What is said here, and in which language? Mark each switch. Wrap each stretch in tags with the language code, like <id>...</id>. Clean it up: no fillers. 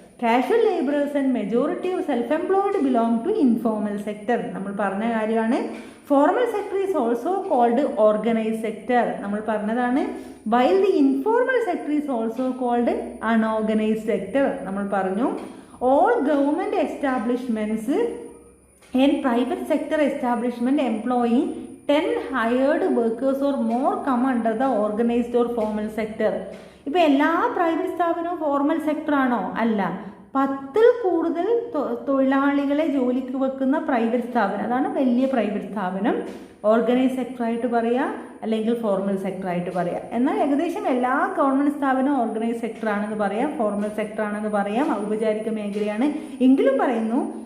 <en>Casual labourers and majority of self employed belong to informal sector.</en> <ml>നമ്മൾ പറഞ്ഞ കാര്യമാണ്.</ml> <en>Formal sector is also called organise sector.</en> <ml>നമ്മൾ പറഞ്ഞതാണ്.</ml> <en>While the informal sector is also called unorganised sector.</en> <ml>നമ്മൾ പറഞ്ഞു.</ml> <en>All government establishments and private sector establishment employing 10 hired workers or more come under the organized or formal sector.</en> <ml>ഇപ്പോൾ എല്ലാ private സ്ഥാപനവും formal sector ആണോ? അല്ല. 10ൽ കൂടുതൽ തൊഴിലാളികളെ ജോലിക്ക് വെക്കുന്ന പ്രൈവറ്റ് സ്ഥാപനം, അതാണ് വലിയ പ്രൈവറ്റ് സ്ഥാപനം. ഓർഗനൈസ് സെക്ടറായിട്ട് പറയുക, അല്ലെങ്കിൽ ഫോർമൽ സെക്ടറായിട്ട് പറയുക. എന്നാൽ ഏകദേശം എല്ലാ ഗവൺമെൻറ് സ്ഥാപനവും ഓർഗനൈസ് സെക്ടറാണെന്ന് പറയാം, ഫോർമൽ സെക്ടറാണെന്ന് പറയാം, ഔപചാരിക മേഖലയാണ് എങ്കിലും പറയുന്നു.</ml>